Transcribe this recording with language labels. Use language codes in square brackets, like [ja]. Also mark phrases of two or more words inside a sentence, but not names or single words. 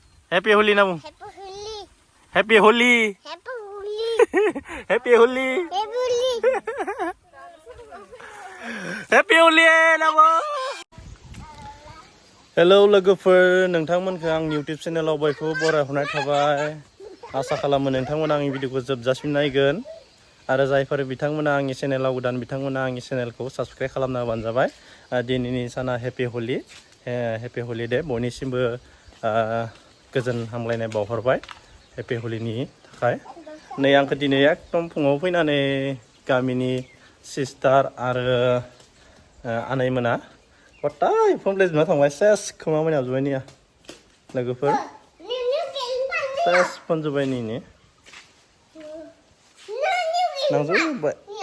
[en] Happy Holi namu. Happy Holi. Happy Holi. Happy Holi. Happy Holi. Happy Holi namu. [brx] Hello लोगोफोर नोंथांमोनखौ आं YouTube चेनेलाव बयखौबो बरायहरनाय थाबाय आसा खालामो नोंथांमोना आंनि भिडिअखौ जोबजासिम नायगोन आरो जायफोर बिथांमोना आंनि चेनेलाव गोदान बिथांमोना आंनि चेनेलखौ साबस्क्राइब खालामना होबानो जाबाय दिनैनि साना [en] happy Holi [brx] दे बयनिसिमबो गोजोन हामलायनाय बावहरबाय हेपि हलिनि थाखाय नै आंखौ दिनै एकदम फुङाव फैनानै गामिनि सिस्टार आरो आनैमोना गथाय फनप्लेजों थांबाय सेस खोमा मोनाजोब्बाय निया लोगोफोर सेस फनजोब्बाय निनि नांजोब्बाय